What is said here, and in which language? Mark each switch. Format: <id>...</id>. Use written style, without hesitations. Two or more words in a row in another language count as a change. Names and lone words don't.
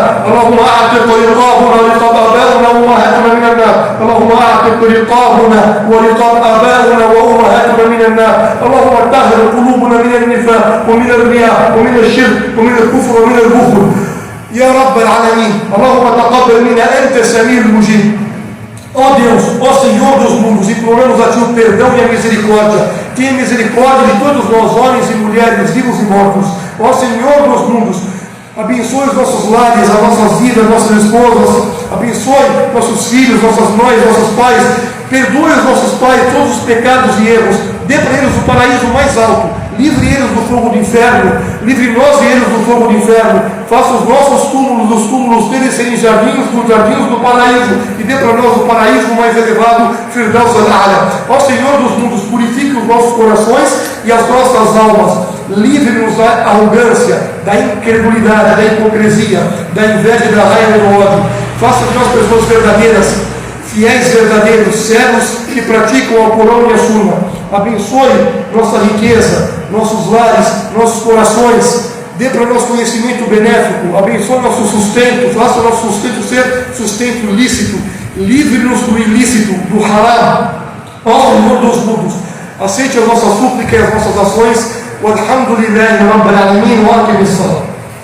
<ar>اللهم اعتق رقابنا ورقاب ابائنا وامهاتنا من النار. اللهم اعتق رقابنا ورقاب ابائنا وامهاتنا من النار. اللهم طهر قلوبنا من النفاق ومن الرياء ومن الشرك ومن الكفر ومن البخل يا رب العالمين. اللهم تقبل منا انت السميع المجيب.</ar> <pt>Ó Deus, ó Senhor dos mundos, imploramos a Ti o perdão e a misericórdia. Tenha misericórdia de todos nós, homens e mulheres, vivos e mortos. Ó Senhor dos mundos, abençoe os nossos lares, as nossas vidas, nossas esposas. Abençoe nossos filhos, nossas mães, nossos pais. Perdoe os nossos pais todos os pecados e erros. Dê para eles o paraíso mais alto. Livre eles do fogo do inferno. Livre nós e eles do fogo do inferno. Faça os nossos túmulos, os túmulos deles serem jardins do paraíso. E dê para nós o paraíso mais elevado, Firdaus al-A'la. Ó Senhor dos mundos, purifique os nossos corações e as nossas almas. Livre-nos da arrogância, da incredulidade, da hipocrisia, da inveja e da raiva e do ódio. Faça de nós pessoas verdadeiras, fiéis verdadeiros, servos que praticam o Corão e a Sunna. Abençoe nossa riqueza, nossos lares, nossos corações. Dê para nós conhecimento benéfico. Abençoe nosso sustento. Faça o nosso sustento ser sustento ilícito. Livre-nos do ilícito, do haram. Ó Senhor dos mundos, aceite a nossa súplica e as nossas ações.</pt> <ar>والحمد لله رب العالمين. وأقم الصلاة.</ar>